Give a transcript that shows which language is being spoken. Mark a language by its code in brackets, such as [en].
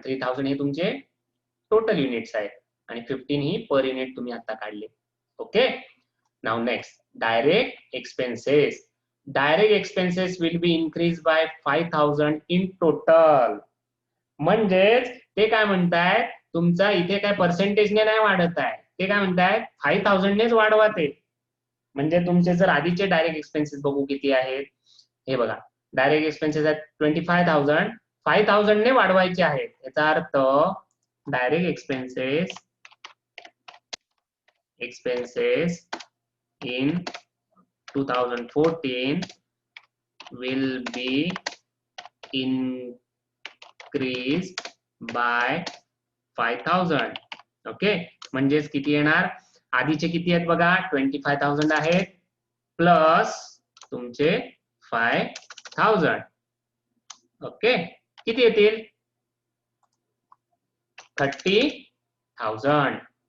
[mr] 3000 हे तुमचे total units आहेत आणि 15 ही पर युनिट तुम्ही आता काढले. Okay, [en] Now next direct expenses. Direct expenses will be increased by 5,000 in total. [mr] म्हणजेच ते काय म्हणतायत, तुमचा इथे काय पर्सेंटेजने नाही वाढत आहे, ते काय म्हणतायत 5,000 नेच वाढवा ते. म्हणजे तुमचे जर आधीचे डायरेक्ट एक्सपेन्सेस बघू किती आहेत, हे बघा डायरेक्ट एक्सपेन्सेस आहेत 25,000, 5,000 ने वाढवायचे आहेत. याचा अर्थ [en] Direct expenses in 2014 will be increased by 5,000. [mr] Okay, म्हणजेच किती येणार, आधीचे किती आहेत बघा 25,000 आहेत प्लस तुमचे 5,000. ओके, किती येतील 30,000.